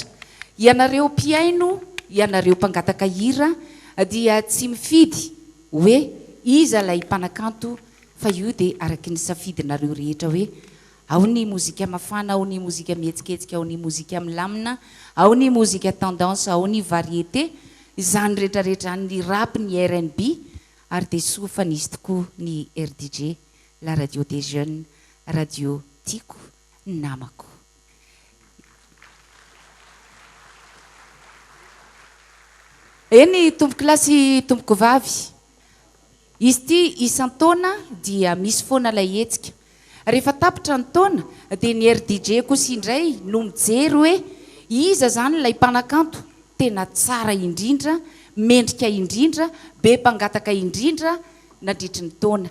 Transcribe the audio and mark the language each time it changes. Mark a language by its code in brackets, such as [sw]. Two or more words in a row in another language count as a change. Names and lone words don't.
[mg] Ianareo mpiaino, ianareo mpangataka hira dia tsy mifidy hoe iza lay mpanakanto, fa io dia araky ny safidinareo rehetra hoe ao ny mozika mafana, ao ny mozika mihetsiketsika, ao ny mozika milamina, ao ny mozika tendance, ao ny variété, izany rehetrarehetra ny rap, ny R&B, ary dia sofa nisy tokoa ny RDJ, [fr] la radio des jeunes, [mg] radio tiako, namako. Eny tompoko lasy tompoko vavy, izy ty isan-taona dia misy foana lay hetsika. Rehefa tapitra ny taona dia ny RDJ kosa indray no mijery hoe iza zany lay mpanakanto tena tsara indrindra, mendrika indrindra, be mpangataka indrindra nandritry ny taona.